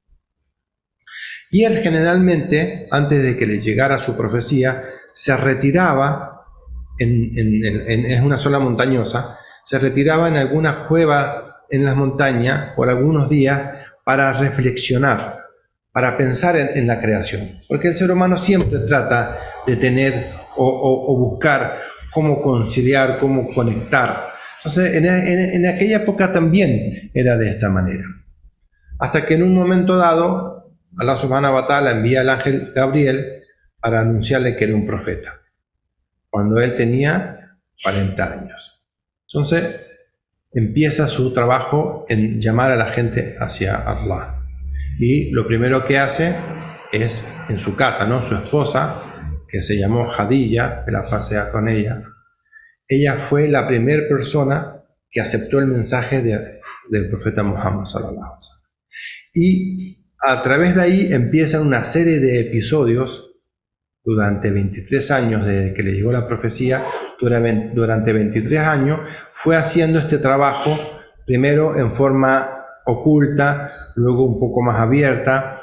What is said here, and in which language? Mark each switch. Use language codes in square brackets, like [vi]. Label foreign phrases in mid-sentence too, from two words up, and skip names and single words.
[es] Y él generalmente, antes de que le llegara su profecía, se retiraba es una zona montañosa, se retiraba en alguna cueva en las montañas por algunos días para reflexionar, para pensar en la creación. Porque el ser humano siempre trata de tener o buscar cómo conciliar, cómo conectar. Entonces, en aquella época también era de esta manera. Hasta que en un momento dado, Allah [ar] سبحانه وتعالى [es] envía al ángel Gabriel para anunciarle que era un profeta, cuando él tenía 40 años. Entonces, empieza su trabajo en llamar a la gente hacia Allah. Y lo primero que hace es en su casa, ¿no? Su esposa, que se llamó Khadija, que la pasea con ella. Ella fue la primera persona que aceptó el mensaje del profeta Muhammad [ar] صلى الله عليه وسلم. [es] Y a través de ahí empiezan una serie de episodios durante 23 años desde que le llegó la profecía. Durante 23 años fue haciendo este trabajo, primero en forma oculta, luego un poco más abierta.